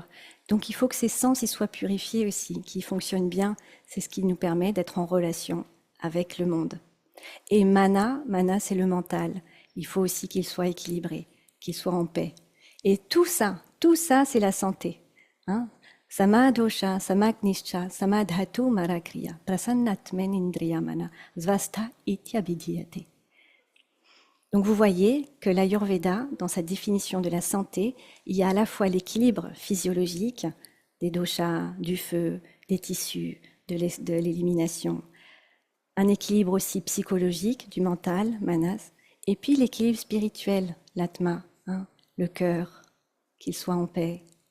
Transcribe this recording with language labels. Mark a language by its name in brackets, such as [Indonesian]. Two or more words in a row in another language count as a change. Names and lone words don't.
[French] Donc il faut que ces sens ils soient purifiés aussi, qu'ils fonctionnent bien. C'est ce qui nous permet d'être en relation avec le monde. Et mana, c'est le mental. Il faut aussi qu'il soit équilibré, qu'il soit en paix. Et tout ça, c'est la santé. [Sanskrit] समदोषः समाग्निश्च समधातु मलक्रियः प्रसन्नात्म इन्द्रियमनाः स्वस्थ इत्यभिधीयते. [French] Donc vous voyez que l'Ayurveda, dans sa définition de la santé, il y a à la fois l'équilibre physiologique des doshas, du feu, des tissus, de l'élimination, un équilibre aussi psychologique du mental, manas, et puis l'équilibre spirituel, l'atma, le cœur, qu'il soit en paix.